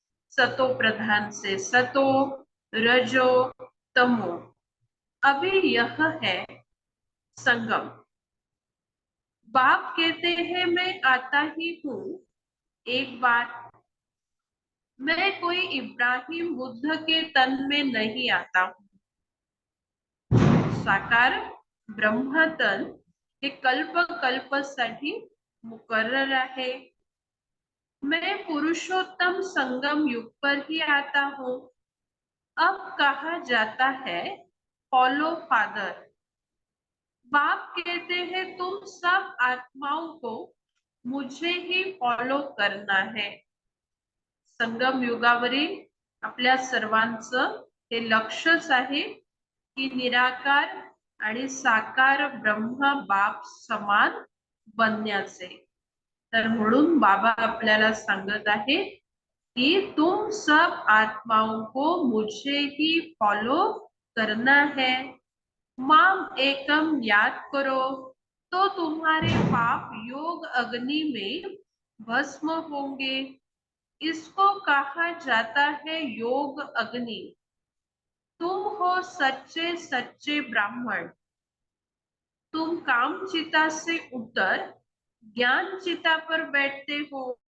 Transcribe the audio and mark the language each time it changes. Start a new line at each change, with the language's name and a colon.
Hindi: सतो प्रधान से सतो, रजो, तमो, अभी यह है संगम। बाप कहते हैं मैं आता ही हूँ एक बार। मैं कोई इब्राहिम बुद्ध के तन में नहीं आता हूँ।
Marathi: साकार ब्रह्मतन हे कल्प कल्पसाठी मुकर्रर आहे।
Hindi: मैं पुरुषोत्तम संगम युग पर ही आता हूँ। अब कहा जाता है फॉलो फादर। बाप कहते हैं तुम सब आत्माओं को मुझे ही फॉलो करना है।
Marathi: संगम युगावरील आपल्या सर्वांचं हे लक्षच आहे की निराकार आणि साकार ब्रह्म बाप समान बनण्याचे। तर म्हणून बाबा आपल्याला सांगत आहे कि
Hindi: तुम सब आत्माओं को मुझे ही फॉलो करना है। माम एकम याद करो तो तुम्हारे पाप योग अग्नि में भस्म होंगे। इसको कहा जाता है योग अग्नि। तुम हो सच्चे सच्चे ब्राह्मण। तुम काम चिता से उतर ज्ञान चिता पर बैठते हो।